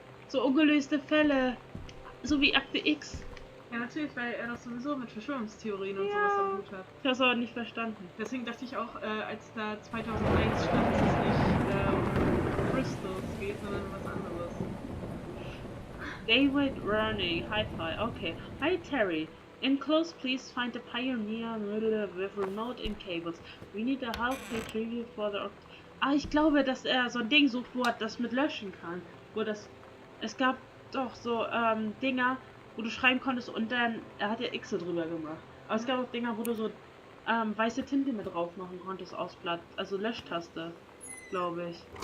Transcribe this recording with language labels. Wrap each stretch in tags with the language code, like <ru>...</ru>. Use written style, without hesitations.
<de>So ungelöste Fälle. So wie Akte X. Ja, natürlich, weil er doch sowieso mit Verschwörungstheorien und Ja. sowas am Hut hat. Ich hab's aber nicht verstanden. Deswegen dachte ich auch, als da 2001 stand, dass es nicht um Crystals geht, sondern um was anderes.</de> <en>David Running. Hi. Okay. Hi, Terry. Enclosed, please find the Pioneer with remote in cables. We need a help retrieval for the...</en> <de>Ah, ich glaube, dass er so ein Ding sucht, wo er das mit löschen kann. Es gab doch so Dinger, wo du schreiben konntest und dann... Er hat ja Xe drüber gemacht. Aber es gab auch Dinger, wo du so weiße Tinte mit drauf machen konntest aufs Blatt. Also Löschtaste, glaube ich.</de>